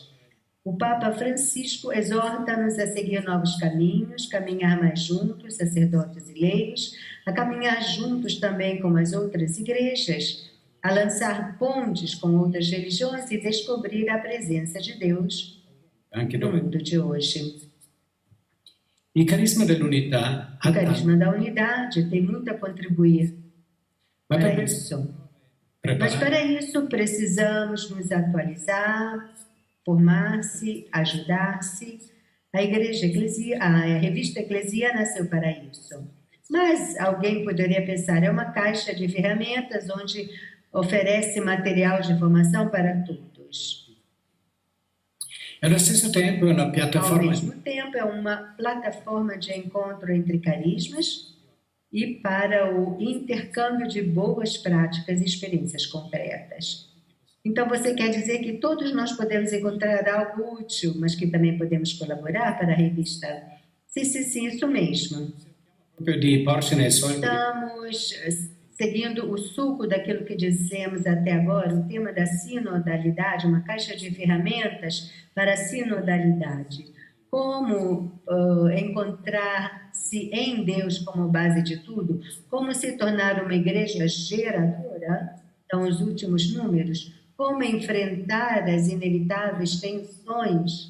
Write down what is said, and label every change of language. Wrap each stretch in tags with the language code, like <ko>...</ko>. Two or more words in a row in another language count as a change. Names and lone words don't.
<pt>O Papa Francisco exorta-nos a seguir novos caminhos, caminhar mais juntos, sacerdotes e leigos, a caminhar juntos também com as outras igrejas, a lançar pontes com outras religiões e descobrir a presença de Deus no mundo de hoje.</pt> <it>Il carisma dell'unità</it> <pt>O carisma da unidade tem muito a contribuir para isso. Mas para isso precisamos nos atualizar, formar-se, ajudar-se. A revista Eclesia nasceu para isso. Mas alguém poderia pensar, é uma caixa de ferramentas onde oferece material de formação para todos.</pt> <it>Allo stesso tempo è una</it> <pt>Ao</pt> <it>piattaforma</it> <pt>mesmo tempo, é uma plataforma de encontro entre carismas e para o intercâmbio de boas práticas e experiências concretas. Então, você quer dizer que todos nós podemos encontrar algo útil, mas que também podemos colaborar para a revista? Sim, isso mesmo.</pt> <it>di porsi nel solco</it> <pt>Estamos seguindo o suco daquilo que dissemos até agora, o tema da sinodalidade, uma caixa de ferramentas para a sinodalidade. Como encontrar-se em Deus como base de tudo, como se tornar uma igreja geradora, são os últimos números, como enfrentar as inevitáveis tensões.</pt>